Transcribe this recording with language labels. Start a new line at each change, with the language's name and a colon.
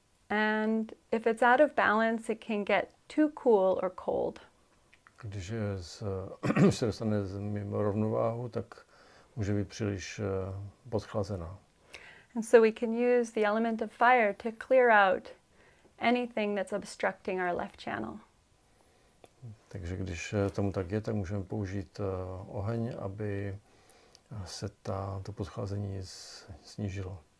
English: And if it's out of balance, it can get too cool or cold.
Czech: Když se dostane mimo rovnováhu, tak může být příliš podchlazená.
English: And so we can use the element of fire to clear out anything that's obstructing our left channel.
Czech: Takže když tomu tak je, tak můžeme použít oheň, aby se to podchlazení snížilo.